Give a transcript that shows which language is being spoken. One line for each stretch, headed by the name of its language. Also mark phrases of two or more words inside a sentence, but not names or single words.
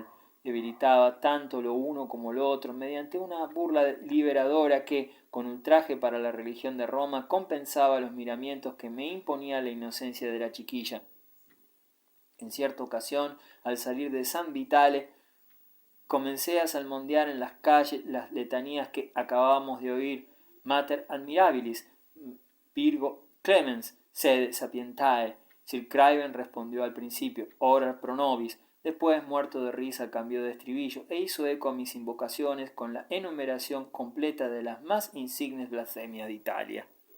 Spanish: Debilitaba tanto lo uno como lo otro mediante una burla liberadora que, con ultraje para la religión de Roma, compensaba los miramientos que me imponía la inocencia de la chiquilla. En cierta ocasión, al salir de San Vitale, comencé a salmondear en las calles las letanías que acabábamos de oír:
Latin: Mater admirabilis, Virgo clemens, sed sapientae, Sir Craven
Spanish: respondió al principio,
Latin: ora pro nobis,
Spanish: después, muerto de risa, cambió de estribillo e hizo eco a mis invocaciones con la enumeración completa de las más insignes blasfemias de Italia.